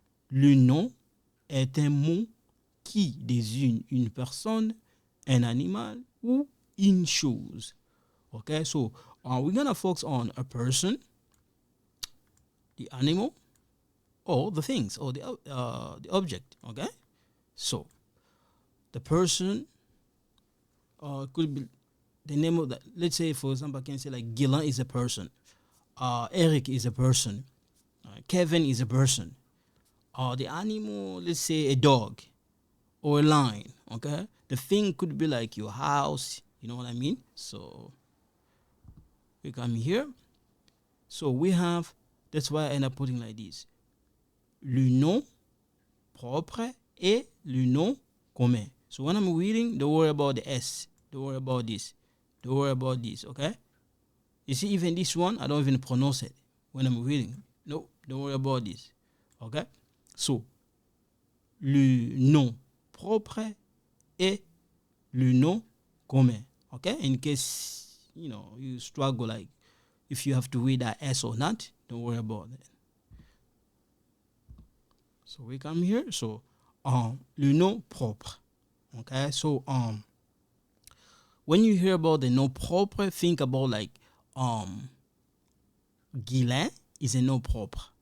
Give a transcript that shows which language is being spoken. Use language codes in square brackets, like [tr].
[fr] Le nom est un mot qui désigne une personne, un animal ou une chose. [en] Okay? So we're gonna focus on a person, the animal, or the things, or the object. Okay, so the person could be the name of that. Let's say, for example, I can say like Gillan is a person, Eric is a person, Kevin is a person. The animal, let's say a dog or a lion. Okay, the thing could be like your house. You know what I mean? So we come here. So we have. That's why I end up putting like this. [fr] Le nom propre et le nom commun. [en] So when I'm reading, don't worry about the S. Don't worry about this. Don't worry about this, okay? You see, even this one, I don't even pronounce it when I'm reading. No, don't worry about this, okay? So, [fr] le nom propre et le nom commun, [en] okay? In case, you struggle, like, if you have to read that S or not, don't worry about it. So we come here. So le nom propre. Okay. So when you hear about the nom propre, think about like Guylain is a nom propre.